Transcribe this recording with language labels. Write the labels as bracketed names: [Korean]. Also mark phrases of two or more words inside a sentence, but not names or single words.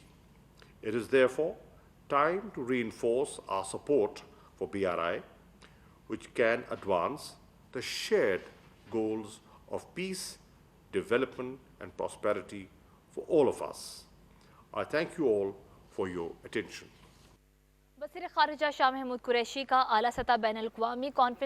[English] It is therefore time to reinforce our support for BRI, which can advance the shared goals of peace, development, and prosperity for all of us. I thank you all for your attention. [Urdu] وزیر خارجہ شاہ محمود قریشی کا اعلیٰ سطح بین الاقوامی کانفرنس